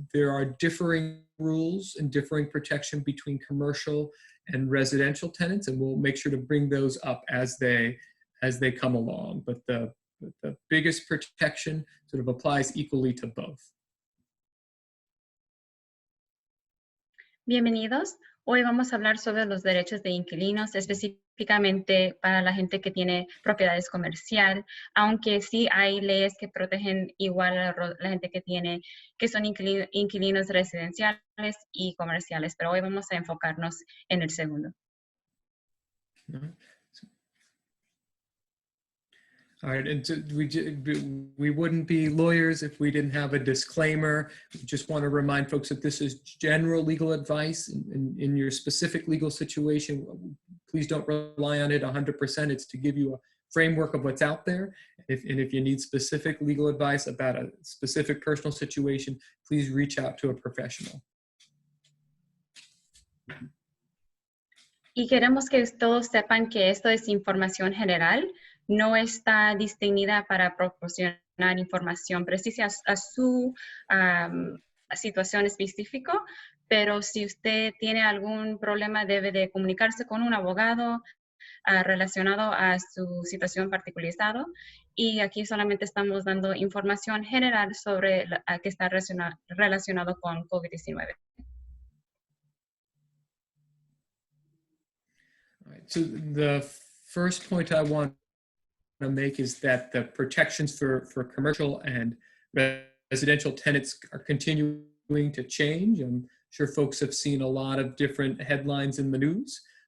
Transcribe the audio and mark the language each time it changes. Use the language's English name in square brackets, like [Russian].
[English] There are differing rules and differing protection between commercial and residential tenants, and we'll make sure to bring those up as they come along. But the biggest protection sort of applies equally to both. [Spanish] Bienvenidos. Hoy vamos a hablar sobre los derechos de inquilinos, específicamente para la gente que tiene propiedades comercial, aunque sí hay leyes que protegen igual a la gente que son inquilinos residenciales y comerciales, pero hoy vamos a enfocarnos en el segundo. [English] All right, and so we wouldn't be lawyers if we didn't have a disclaimer. We just want to remind folks that this is general legal advice. In your specific legal situation, please don't rely on it 100%. It's to give you a framework of what's out there. If you need specific legal advice about a specific personal situation, please reach out to a professional. [Spanish] Y queremos que todos sepan que esto es información general. No está distinguida para proporcionar información precisa a su situación específica, pero si usted tiene algún problema debe de comunicarse con un abogado relacionado a su situación particularizada, y aquí solamente estamos dando información general sobre que está relacionado con COVID-19. [English] All right, so the first point I want to make is that the protections for commercial and residential tenants are continuing to change. I'm sure folks have seen a lot of different headlines in the news.